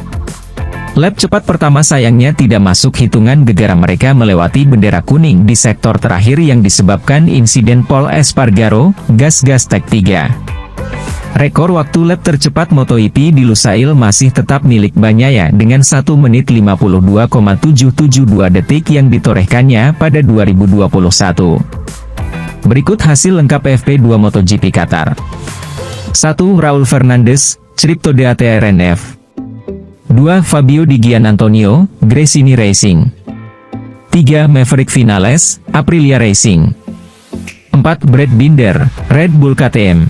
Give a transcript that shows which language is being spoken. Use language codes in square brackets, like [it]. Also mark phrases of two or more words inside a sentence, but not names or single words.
[id] Lap cepat pertama sayangnya tidak masuk hitungan gegara mereka melewati bendera kuning di sektor terakhir yang disebabkan insiden Pol Espargaro, gas-gas tag 3. Rekor waktu lap tercepat MotoGP di Lusail masih tetap milik Bagnaia dengan 1 menit 52,772 detik yang ditorehkannya pada 2021. Berikut hasil lengkap FP2 MotoGP Qatar. 1. Raul Fernandez, Chrypto DATA RNF. 2. Fabio Di Gianantonio, Gresini Racing. 3. Maverick Vinales, Aprilia Racing. 4. Brad Binder, Red Bull KTM.